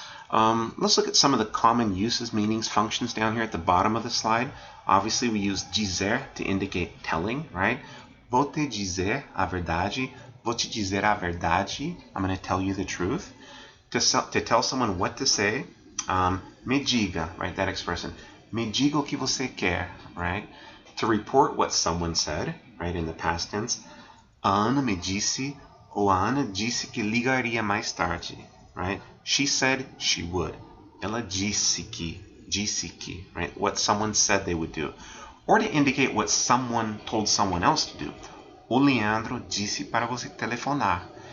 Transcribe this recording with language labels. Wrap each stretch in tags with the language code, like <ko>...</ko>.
<en>Let's look at some of the common uses, meanings, functions down here at the bottom of the slide. Obviously, we use dizer to indicate telling, right?</en> <pt>Vou te dizer a verdade. Vou te dizer a verdade.</pt> <en>I'm going to tell you the truth. To tell someone what to say,</en> <pt>me diga,</pt> <en>right? That expression.</en> <pt>Me diga o que você quer,</pt> <en>right? To report what someone said, right? In the past tense.</en> <pt>A Ana me disse, ou a Ana disse que ligaria mais tarde,</pt> <en>right? She said she would.</en> <pt>Ela disse que,</pt> <en>right? What someone said they would do. Or to indicate what someone told someone else to do.</en> <pt>O Leandro disse para você telefonar.</pt>